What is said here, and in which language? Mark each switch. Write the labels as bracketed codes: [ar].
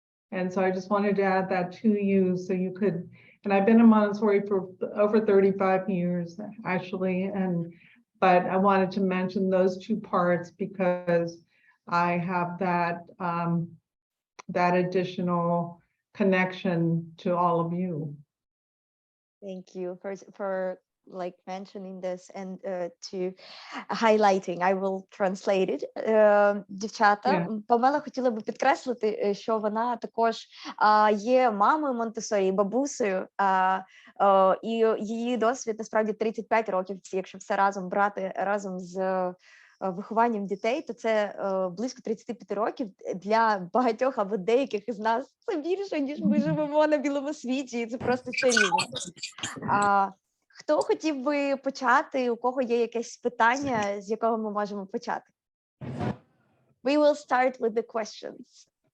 [en] And so I just wanted to add that to you so you could, and I've been in Montessori for over 35 years actually, but I wanted to mention those two parts because I have that, that additional connection to all of you. Thank you for like mentioning this and to highlighting. I will translate it. [uk] Дівчата, Памела хотіла би підкреслити, що вона також є мамою Монтессорі, бабусею, і її досвід насправді 35 років, якщо все разом брати разом з вихованням дітей, то це близько 35 років. Для багатьох або деяких із нас це більше, ніж ми живемо на білому світі, і це просто чарівно. Хто хотів би почати, у кого є якесь питання, з якого ми можемо почати? [en] We will start with the questions.